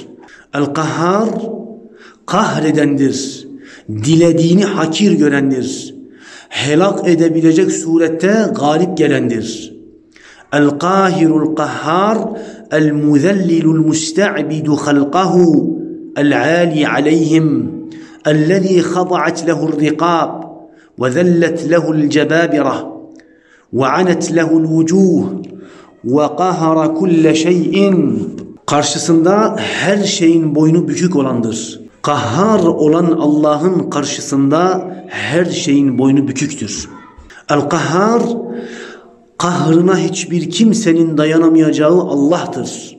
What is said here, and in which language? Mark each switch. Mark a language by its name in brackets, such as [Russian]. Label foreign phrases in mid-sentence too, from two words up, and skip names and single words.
[Turkish] El-Kahhar kahredendir, dilediğini hakir görendir, helak edebilecek surette galip gelendir. [Arabic] القاهر القهار المذلل المستعبد خلقه العالي عليهم الذي خضعت له الرقاب, وذلت له الجبابرة وعنت له الوجوه وقهر كل شيء. [Turkish] Karşısında her şeyin boynu bükük olandır. Kahhar olan Allah'ın karşısında her şeyin boynu büküktür. El-Kahhar, kahrına hiçbir kimsenin dayanamayacağı Allah'tır.